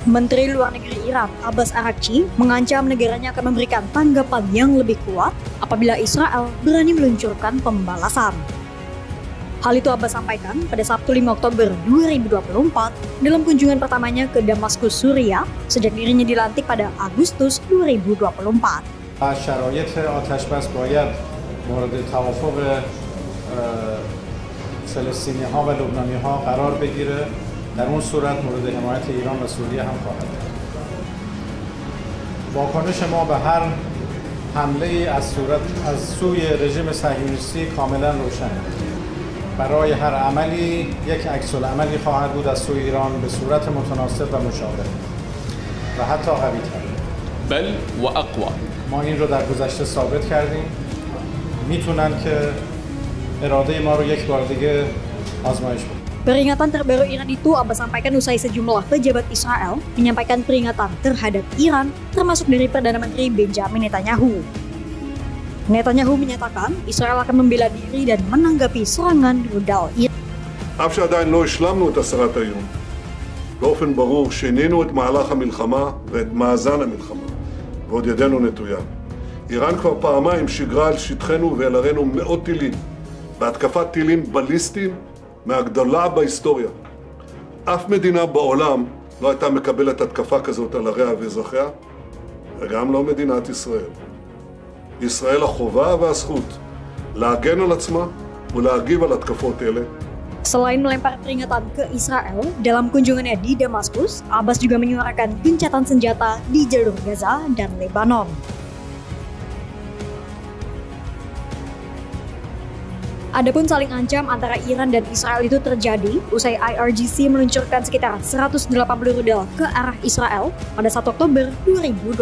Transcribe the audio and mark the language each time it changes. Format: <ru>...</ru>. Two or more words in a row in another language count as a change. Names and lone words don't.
<id>Menteri Luar Negeri Iran, Abbas Araghchi, mengancam negaranya akan memberikan tanggapan yang lebih kuat apabila Israel berani meluncurkan pembalasan. Hal itu Abbas sampaikan pada Sabtu 5 Oktober 2024 dalam kunjungan pertamanya ke Damaskus, Suriah sejak dirinya dilantik pada Agustus 2024.</id> <fa>شرایط آتش بس باید مورد توافق فلسطینی ها و لبنانی ها قرار بگیره. در اون صورت مورد حمایت ایران و سوریه هم خواهد بود. واکنش ما به هر حمله از سوی رژیم صهیونیستی کاملا روشنه. برای هر عملی یک عکس العملی خواهد بود از سوی ایران به صورت متناسب و مشابه و حتی قوی‌تر.</fa> <ar>بل و اقوى.</ar> <fa>ما این رو در گذشته ثابت کردیم. میتونن که اراده ما رو یک بار دیگه آزمایش بدن.</fa> <id>Peringatan terbaru Iran itu Abbas sampaikan usai sejumlah pejabat Israel menyampaikan peringatan terhadap Iran, termasuk dari Perdana Menteri Benjamin Netanyahu. Netanyahu menyatakan Israel akan membela diri dan menanggapi serangan rudal Iran.</id> <he>אף שעדיין לא השלמנו את הסרת האיום, באופן ברור שינינו את מהלך המלחמה ואת מאזן המלחמה, ועוד ידנו נטויה. איראן כבר פעמיים שיגרה על שטחנו ואל ערינו מאות טילים, בהתקפת טילים בליסטיים מהגדולה בהיסטוריה. אף מדינה בעולם לא הייתה מקבלת התקפה כזאת על עריה ואזרחיה, וגם לא מדינת ישראל. ישראל החובה והזכות להגן על עצמה ולהגיב על התקפות אלה.</he> <id>Selain melempar peringatan ke Israel, dalam kunjungannya di Damaskus, Abbas juga menyuarakan gencatan senjata di jalur Gaza dan Lebanon. Adapun saling ancam antara Iran dan Israel itu terjadi usai IRGC meluncurkan sekitar 180 rudal ke arah Israel pada 1 Oktober 2024.</id>